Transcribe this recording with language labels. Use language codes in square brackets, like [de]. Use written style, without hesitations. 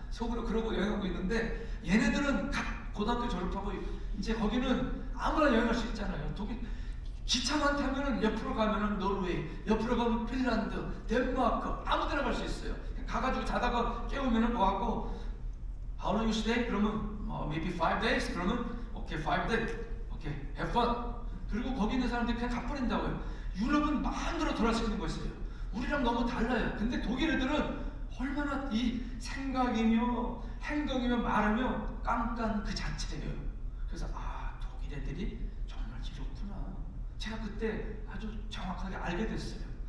[ko] 속으로 그러고 여행하고 있는데 얘네들은 고등학교 졸업하고 이제 거기는 아무나 여행할 수 있잖아요. 독일 기차만 타면은 옆으로 가면은 노르웨이, 옆으로 가면 핀란드, 덴마크 아무데나 갈 수 있어요. 가가지고 자다가 깨우면은 뭐하고 [en] How long you stay? [ko] 그러면 [en] maybe 5 days? 그러면 okay, 5 days. Okay, have fun. [ko] 그리고 거기 있는 사람들이 그냥 가버린다고요. 유럽은 마음대로 돌아갈 수 있는 것이에요. 우리랑 너무 달라요. 근데 독일 애들은 얼마나 이 생각이며 행동이며 말하며 깜깜 그 자체예요. 그래서 독일 애들이 정말 이렇구나. 제가 그때 아주 정확하게 알게 됐어요.